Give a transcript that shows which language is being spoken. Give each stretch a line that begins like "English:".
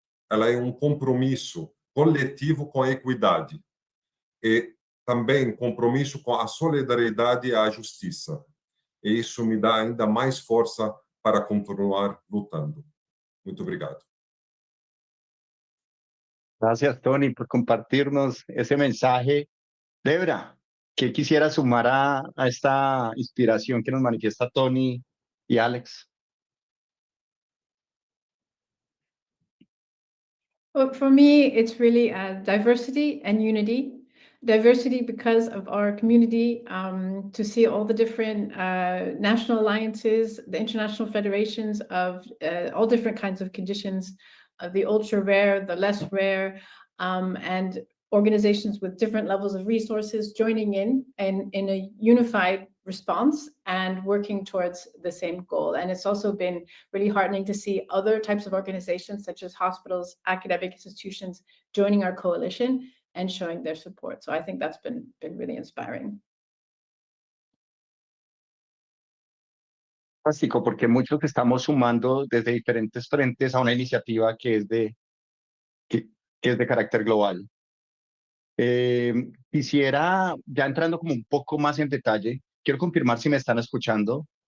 Portuguese: Ela é um compromisso coletivo com a equidade e também compromisso com a solidariedade e a justiça. E isso me dá ainda mais força para continuar lutando. Muito obrigado.
Spanish: Gracias, Tony, por compartirnos ese mensaje. Debra, ¿qué quisiera sumar a esta inspiración que nos manifiesta Tony y Alex?
English: Well, for me, it's really diversity and unity. Diversity because of our community, to see all the different national alliances, the international federations of all different kinds of conditions, the ultra rare, the less rare, and organizations with different levels of resources joining in a unified response and working towards the same goal. And it's also been really heartening to see other types of organizations such as hospitals, academic institutions joining our coalition and showing their support. So I think that's been really inspiring.
Spanish: Fantástico, porque muchos estamos sumando desde diferentes frentes a una iniciativa que es de carácter global. Quisiera, ya entrando como un poco más en detalle, quiero confirmar si me están escuchando.